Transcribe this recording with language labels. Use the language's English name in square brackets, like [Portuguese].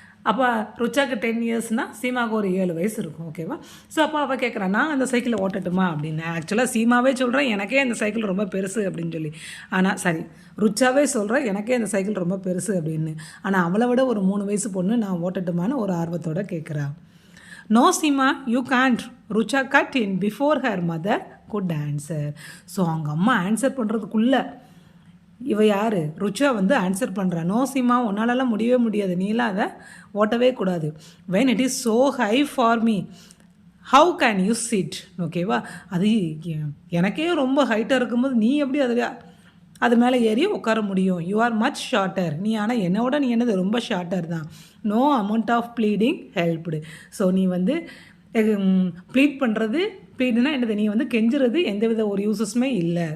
[Tamil] அப்போ ருச்சாவுக்கு 10 இயர்ஸ்னால் சீமாவுக்கு ஒரு 7 வயசு இருக்கும். ஓகேவா? ஸோ அப்போ அவள் கேட்குறா, நான் அந்த சைக்கிளை ஓட்டட்டுமா அப்படின்னு. ஆக்சுவலாக சீமாவே சொல்கிறேன் எனக்கே அந்த சைக்கிள் ரொம்ப பெருசு அப்படின்னு சொல்லி, ஆனால் ருச்சாவே சொல்கிறேன் எனக்கே அந்த சைக்கிள் ரொம்ப பெருசு அப்படின்னு. ஆனால் அவளை விட ஒரு 3 வயசு பொண்ணு நான் ஓட்டட்டுமான்னு ஒரு ஆர்வத்தோடு கேட்குறா. [English] No, Seema, you can't. Rucha cut in before her mother could answer. [Tamil] So அவங்க அம்மா ஆன்சர் பண்ணுறதுக்குள்ளே இவ யார், ருச்சா வந்து ஆன்சர் பண்ணுறா. நோ சீமா, உன்னாலலாம் முடியவே முடியாது, நீலாம் அதை ஓட்டவே கூடாது. [English] when it is so high for me, how can you sit? [Tamil] ஓகேவா? அது எனக்கே ரொம்ப ஹைட்டாக இருக்கும்போது நீ எப்படி அது மேலே ஏறி உட்கார முடியும்? [English] You are much shorter. [Tamil] நீ ஆனால் என்னோட நீ என்னது ரொம்ப ஷார்ட்டர் தான். [English] No amount of bleeding helped. [Tamil] So நீ வந்து ப்ளீட்னா என்னது, நீ வந்து கெஞ்சுறது எந்தவித ஒரு யூஸஸுமே இல்லை.